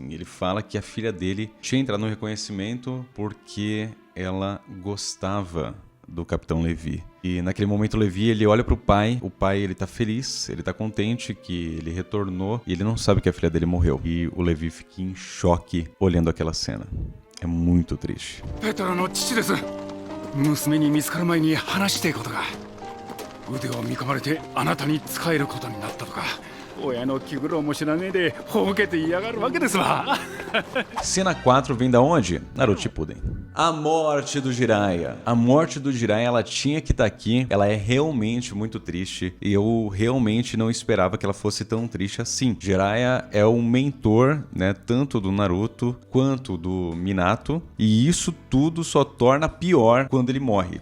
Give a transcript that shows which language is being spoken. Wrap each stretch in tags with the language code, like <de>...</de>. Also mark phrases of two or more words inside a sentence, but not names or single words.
<pt>Ele fala que a filha dele tinha entrado no reconhecimento porque ela gostava do Capitão Levi. E naquele momento o Levi, ele olha pro pai, o pai ele tá feliz, ele tá contente que ele retornou e ele não sabe que a filha dele morreu. E o Levi fica em choque olhando aquela cena. É muito triste.</pt> <ja>Petra no 父です。娘に見つかる前に話していことが。腕を見込まれてあなたに仕えることになったとか。親の気苦労も知らねえでほうけて嫌がるわけですわ。</ja> <pt>Cena 4 vem da onde? Naruto Shippuden. A morte do Jiraiya. A morte do Jiraiya, ela tinha que estar aqui. Ela é realmente muito triste. E eu realmente não esperava que ela fosse tão triste assim. Jiraiya é o mentor, né? Tanto do Naruto quanto do Minato. E isso tudo só torna pior quando ele morre.</pt>